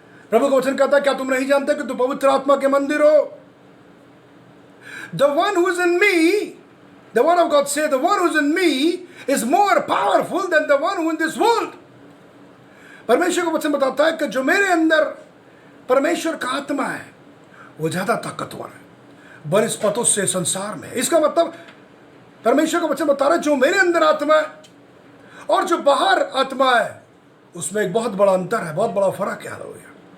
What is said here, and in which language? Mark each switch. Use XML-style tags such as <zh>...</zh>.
<hi>प्रभु का वचन कहता है, क्या तुम नहीं जानते कि तुम पवित्र आत्मा के मंदिर हो?</hi> <en>The one who is in me, the word of God says, the one who is in me is more powerful than the one who in this world.</en> <hi>परमेश्वर का वचन बताता है कि जो मेरे अंदर परमेश्वर का आत्मा है वो ज्यादा ताकतवर है बनिस्पतों से संसार में। इसका मतलब परमेश्वर का वचन बता रहा है जो मेरे अंदर आत्मा है और जो बाहर आत्मा है उसमें एक बहुत बड़ा अंतर है, बहुत बड़ा फर्क है। हालेलुया।</hi>